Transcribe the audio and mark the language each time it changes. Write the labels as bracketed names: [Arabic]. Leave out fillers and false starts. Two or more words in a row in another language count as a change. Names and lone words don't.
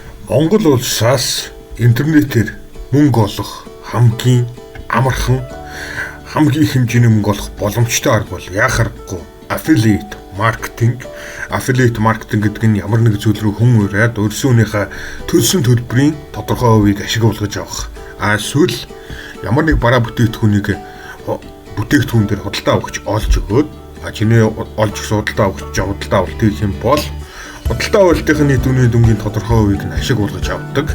[Mongolian] Монгол улсаас интернетээр мөнгө олох хамгийн амархан, хамгийн хэмжээний мөнгө олох боломжтой арга бол яхахгүй [English] affiliate marketing. Affiliate marketing [Mongolian] гэдэг нь ямар нэг зүйл рүү хүн ураад өөрсөөнийхөө төлсөн төлбөрийн тодорхой хувийг ашиглуулж авах. Эсвэл ямар нэг бараа бүтээгдэхүүнийг бүтээгдэхүүн дээр худалдаа авахч олж өгөөд чиний олж өгсөн худалдаа авахч худалдаа авалт хийх юм бол худалдаа авалтын дүний дүнгийн тодорхой хувийг нь ашиглуулж авдаг.